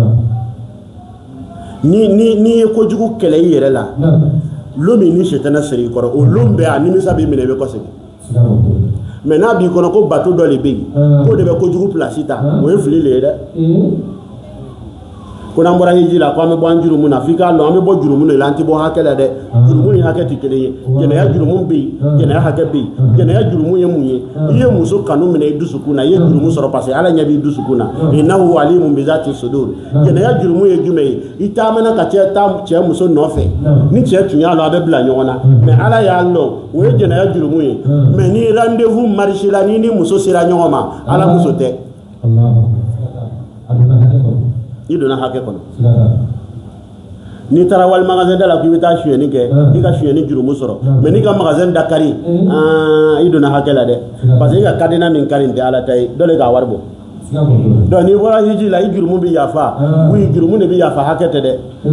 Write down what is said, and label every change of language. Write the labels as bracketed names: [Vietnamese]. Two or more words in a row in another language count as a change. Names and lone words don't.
[Bambara] ni ye kojugu kɛlɛ i yɛrɛ la lomi ni shetana siri kɔrɔ o lom bɛɛ a nimisa b'i minɛ i bɛ kɔsegin mais n'a b'i kɔnɔ ko bato dɔ de bɛ yen k'o de bɛ kojugu place ta o ye fili le ye dɛ ko n'an bɔra hiji la ko an bɛ bɔ an jurumu na f'i k'a dɔn an bɛ bɔ jurumu de la an tɛ bɔ hakɛ la dɛ jurumu ni hakɛ tɛ kelen ye jɛnɛya jurumu bɛ yen jɛnɛya hakɛ bɛ yen jɛnɛya jurumu ye mun ye i ye muso kanu minɛ i dusukun na i ye jurumu sɔrɔ [French] parce que [Bambara] ala ɲɛ b'i dusukun na [Arabic] إنه عليم بذات الصدور [Bambara] jɛnɛya jurumu ye jumɛn ye i taamana ka cɛ muso nɔfɛ ni cɛ tun y'a lɔ a bɛ bila ɲɔgɔn na mais ala y'a lɔn o ye jɛnɛya jurumu ye mais ni [French] rendez-vous marché [Bambara] la ni muso sera ɲɔgɔn ma ala muso tɛ i donna hakɛ kɔnɔ n'i taara wali magasin da la k'i bɛ taa suyɛni kɛ i ka suyɛni jurumu sɔrɔ mais n'i ka magasin da kari i donna hakɛ la dɛ [French] parce que [Bambara] i ka cadenas min kari tɛ ala ta ye dɔ de k'a wari bɔ donc n'i bɔra hiji la i jurumu bɛ yafa oui jurumu de bɛ yafa hakɛ tɛ dɛ